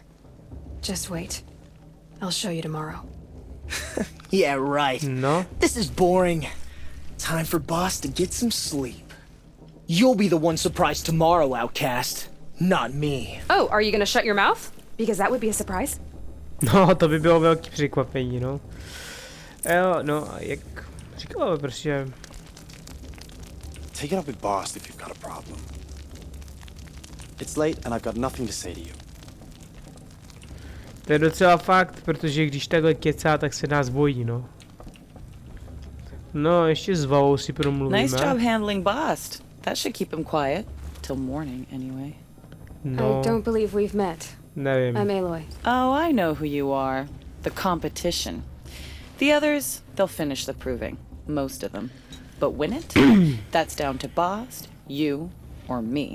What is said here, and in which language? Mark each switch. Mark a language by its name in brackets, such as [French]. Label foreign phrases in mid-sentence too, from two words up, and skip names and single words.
[English] Just wait. I'll show you tomorrow. Yeah, right. No. This is boring. Time for boss to get some sleep. You'll be the one surprised tomorrow, outcast. Not me. Oh, are you gonna shut your mouth? Because that would be a surprise. [Czech] No, to by bylo velký překvapení, no. Jo, no, jak říkal, prostě... [English] Take it up with boss if you've got a problem. It's late and I've got nothing to say to you. [Czech] To je docela fakt, protože když takhle kecá, tak se nás bojí, no. No, ještě s Valou si promluvíme. [English] Nice job handling boss. That should keep him quiet. Till morning, anyway. No, I don't believe we've met. nevím. I'm Aloy. Oh, I know who you are. The competition. The others, they'll finish the proving. Most of them. But win it? That's down to Bost, you, or me.